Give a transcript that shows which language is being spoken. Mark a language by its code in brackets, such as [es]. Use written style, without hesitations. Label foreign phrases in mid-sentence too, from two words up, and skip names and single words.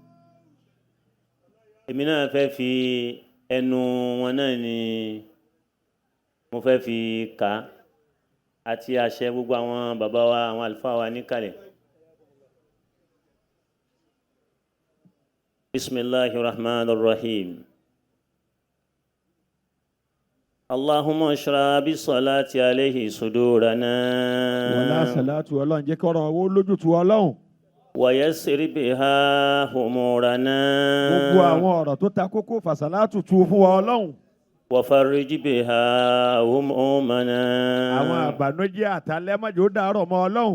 [yo] èmi náà fẹ́ fi ẹnu wọn náà ni mo fẹ́ fi kà á àti àṣẹ gbogbo àwọn bàbá wa àwọn àlùfáà wa níkàlẹ̀. [ar] بسم الله الرحمن الرحيم. اللهم اشرح بالصلاة عليه صدورنا. [yo] wọlá sàlátù ọlọ́run jẹ́ kọ́rọ̀ owó lójútu ọlọ́run. [ar] ويسر بها أمورنا. [yo] gbogbo àwọn ọ̀rọ̀ tó ta kókó fàṣàlátù tu fún wa ọlọ́run. [ar] وفرج بها همومنا. [yo] àwọn àbànújẹ́ àtàlẹ́mọ́jọ́ dàrọ̀ mọ́ ọlọ́run.